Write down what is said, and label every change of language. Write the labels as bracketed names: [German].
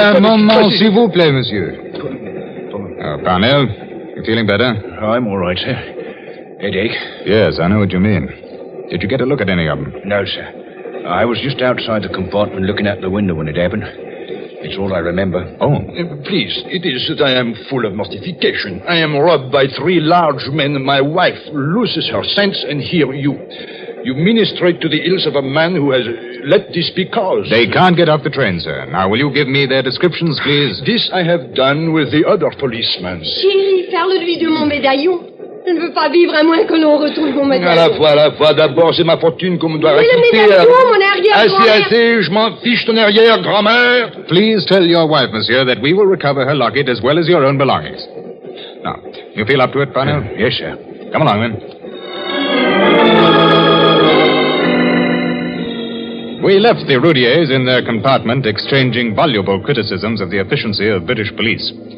[French] moment, s'il vous plaît, monsieur. [English] Parnell, you feeling better? I'm all right, sir. Headache? Yes, I know what you mean. Did you get a look at any of them? No, sir. I was just outside the compartment looking out the window when it happened. It's all I remember. Oh. Please, it is that I am full of mortification. I am robbed by 3 large men. My wife loses her sense, and here you ministrate to the ills of a man who has let this be caused. They can't get off the train, sir. Now, will you give me their descriptions, please? This I have done with the other policeman. [French] Chérie, parle-lui de mon médaillon. Je ne veux pas vivre à moins que l'on retrouve mon médaillon. À la fois. D'abord, c'est ma fortune qu'on me doit Mais raconter. le médaillon, mon arrière-grand-mère. Assez, je m'en fiche ton arrière-grand-mère. [English] Please tell your wife, monsieur, that we will recover her locket as well as your own belongings. Now, you feel up to it, Parnell? Yes, sir. Come along, then. We left the Roudiers in their compartment, exchanging voluble criticisms of the efficiency of British police.